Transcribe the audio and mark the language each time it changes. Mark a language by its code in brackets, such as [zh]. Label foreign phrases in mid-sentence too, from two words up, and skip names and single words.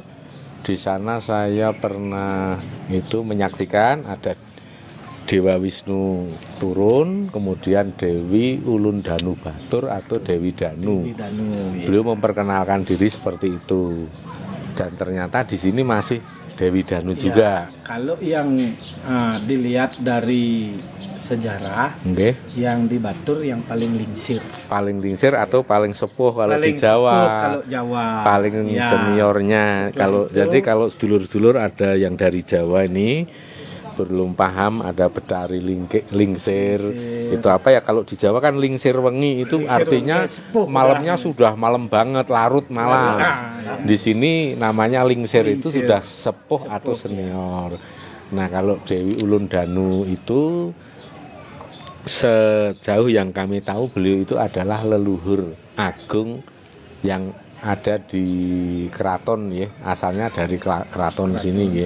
[id] Di sana saya pernah itu menyaksikan ada Dewa Wisnu turun, kemudian Dewi Ulun Danu Batur atau Dewi Danu. Beliau memperkenalkan diri seperti itu. Dan ternyata di sini masih Dewi Danu juga. Kalau yang dilihat dari sejarah. Okay. Yang di Batur yang paling lingsir. Paling lingsir atau paling sepuh kalau paling di Jawa. Sepuh kalau Jawa. Paling ya, seniornya. Jadi kalau sedulur-sedulur ada yang dari Jawa ini belum paham, ada Betari lingsir. Itu apa ya, kalau di Jawa kan [jv] lingsir wengi [id] itu lingsir artinya sepuh, malamnya sudah malam banget, larut malam. Di sini namanya lingsir itu sudah sepuh atau senior. Nah, kalau Dewi Ulun Danu itu sejauh yang kami tahu beliau itu adalah leluhur agung yang ada di keraton ya, asalnya dari keraton sini ya.